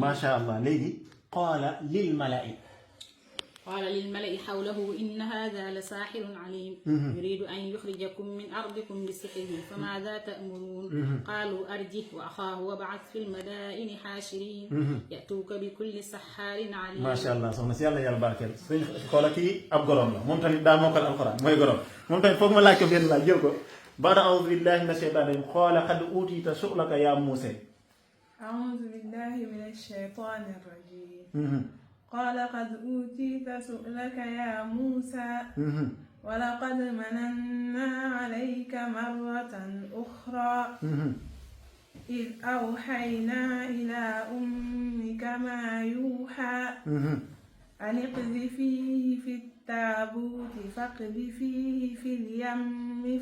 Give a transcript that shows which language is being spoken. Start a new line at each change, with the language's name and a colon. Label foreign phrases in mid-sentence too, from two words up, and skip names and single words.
Arabic: ما شاء الله ليدي قال للملأ حوله إن هذا لساحر عليم يريد أن يخرجكم من أرضكم بسحره فماذا تأمرون قالوا أرجه وأخاه وابعث في المدائن حاشرين يأتوك بكل سحار عليم. ما شاء الله
Wolof: soxna si yàlla yàlla barkeel suñ xoola kii ab gorom la moom tamit daa mokkal alxuraan mooy gorom moom tamit foog ma laaj ko benn laaj jël ko baada
Arabic: أعوذ بالله من الشيطان الرجيم قال قد أوتيت سؤلك يا موسى. أعوذ بالله من الشيطان الرجيم قال قد أوتيت سؤلك يا موسى ولقد مننا عليك مرة أخرى إذ أوحينا إلى أمك ما يوحى أن اقذفيه في التابوت فاقذفيه في اليم